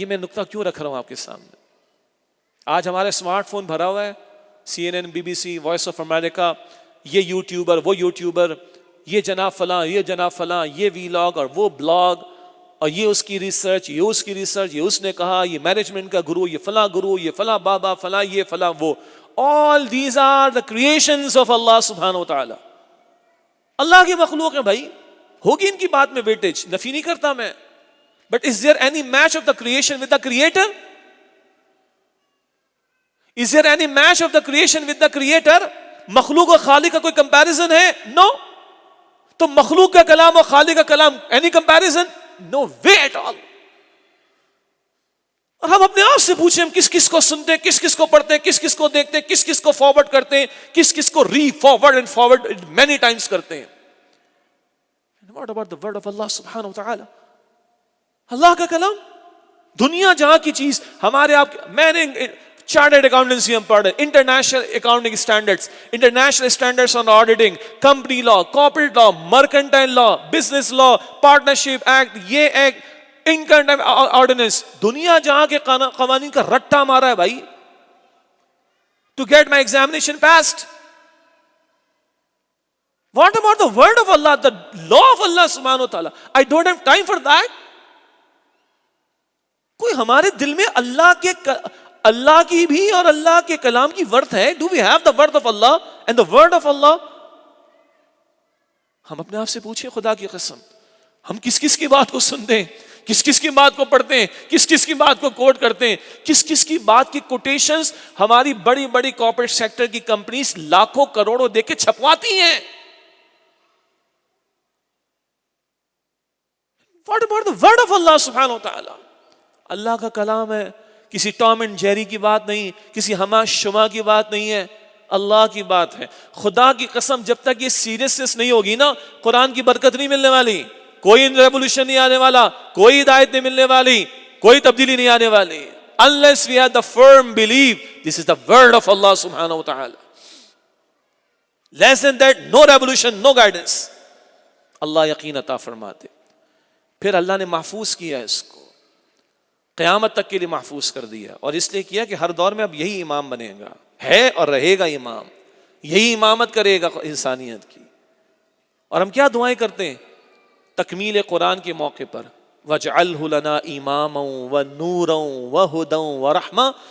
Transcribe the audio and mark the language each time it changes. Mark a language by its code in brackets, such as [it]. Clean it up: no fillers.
[ur] یہ میں نکتہ کیوں رکھ رہا ہوں آپ کے سامنے؟ آج ہمارے اسمارٹ فون بھرا ہوا ہے, CNN, BBC, voice of America, یہ یوٹیوبر, وہ یوٹیوبر, یہ جناب فلاں, یہ جناب فلاں, یہ ویلاگ اور وہ بلاگ, اور یہ اس کی ریسرچ, یہ اس کی ریسرچ, یہ اس نے کہا, یہ مینجمنٹ کا گرو, یہ فلاں گرو, یہ فلاں بابا, فلاں یہ فلاں وہ. [en] All these are the creations of Allah subhanahu wa ta'ala. [ur] اللہ کی مخلوق ہے بھائی, ہوگی ان کی بات میں ویٹیج, نفی نہیں کرتا میں. [en] But is there any match of the creation with the creator? Is there any match of the creation with the creator? [ur] مخلوق اور خالق کا کوئی کمپیریزن ہے؟ No. تو مخلوق کا کلام اور خالق کا کلام [en] any comparison? No way at all. [ur] اور ہم اپنے آپ سے پوچھیں, ہم کس کس کو سنتے ہیں, کس کس کو پڑھتے ہیں, کس کس کو دیکھتے ہیں, کس کس کو فارورڈ کرتے ہیں, کس کس کو [en] reforward and forward many times [ur] کرتے ہیں. [en] What about the word of Allah subhanahu wa ta'ala? [ur] اللہ کا کلام, دنیا جہاں کی چیز ہمارے آپ, میں نے چارٹرڈ اکاؤنٹنسی ہم پڑھ رہے, international accounting standards, international standards on auditing, company law, corporate law, mercantile law, business law, partnership act, یہ ایکٹ, انکم ٹیکس آرڈیننس. دنیا جہاں کے قوانین کا رٹا مارا ہے بھائی, [en] To get my examination passed. What about the word of Allah, the law of Allah subhanahu wa ta'ala? I don't have time for that. [ur] کوئی ہمارے دل میں اللہ کی بھی اور اللہ کے کلام کی ورث ہے. [en] Do we have the word of Allah and the word of Allah? [ur] ہم اپنے آپ سے پوچھیں, خدا کی قسم, ہم کس کس کی بات کو سنتے ہیں, کس کس کی بات کو پڑھتے ہیں, کس کس کی بات کو کوٹ کرتے ہیں, کس کس کی بات کی کوٹیشنز ہماری بڑی بڑی کارپوریٹ سیکٹر کی کمپنیز لاکھوں کروڑوں دے کے چھپواتی ہیں. [en] What about the word of Allah subhanahu wa ta'ala? [ur] اللہ کا کلام ہے, کسی ٹام اینڈ جیری کی بات نہیں, کسی ہما شما کی بات نہیں ہے, اللہ کی بات ہے. خدا کی قسم جب تک یہ سیریسنس نہیں ہوگی نا, قرآن کی برکت نہیں ملنے والی, کوئی ریولوشن نہیں آنے والا, کوئی ہدایت نہیں ملنے والی, کوئی تبدیلی نہیں آنے والی. [en] Unless we have the firm belief this is the word of Allah subhanahu wa ta'ala. Less than that, no revolution, no guidance. [ur] اللہ یقین عطا فرماتے. پھر اللہ نے محفوظ کیا اس کو, قیامت تک کے لیے محفوظ کر دیا, اور اس لیے کیا کہ ہر دور میں اب یہی امام بنے گا, ہے اور رہے گا امام, یہی امامت کرے گا انسانیت کی. اور ہم کیا دعائیں کرتے ہیں تکمیل قرآن کے موقع پر, [ar] وَاجْعَلْهُ لَنَا إِمَامًا وَنُورًا وَهُدًى وَرَحْمَةً.